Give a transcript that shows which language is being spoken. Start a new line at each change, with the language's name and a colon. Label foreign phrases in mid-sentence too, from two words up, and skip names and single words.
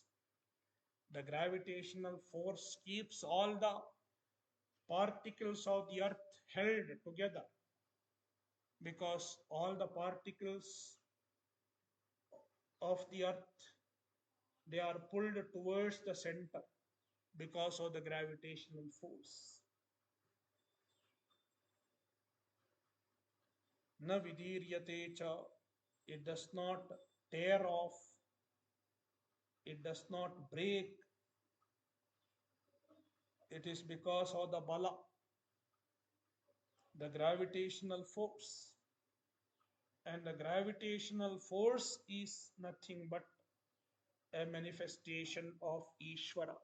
English: The gravitational force keeps all the particles of the earth held together, because all the particles of the earth, they are pulled towards the center because of the gravitational force.
Sanskrit: न विदीर्यते च,
English: it does not tear off, it does not break. It is because of the bala, the gravitational force. And the gravitational force is nothing but a manifestation of Ishvara.